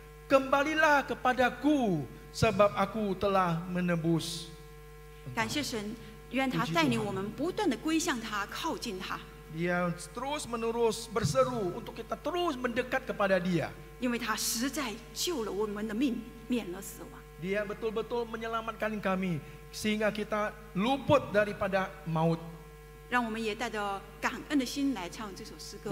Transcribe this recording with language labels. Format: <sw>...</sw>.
<id>Kembalilah kepadaku, sebab aku telah menebus.</id> <zh>感谢神，愿他带领我们不断的归向他，靠近他。</zh> <id>Dia terus menerus berseru untuk kita terus mendekat kepada Dia.</id> <zh>因为他实在救了我们的命，免了死亡。</zh> <id>Dia betul-betul menyelamatkan kami sehingga kita luput daripada maut.</id> <zh>让我们也带着感恩的心来唱这首诗歌。</zh>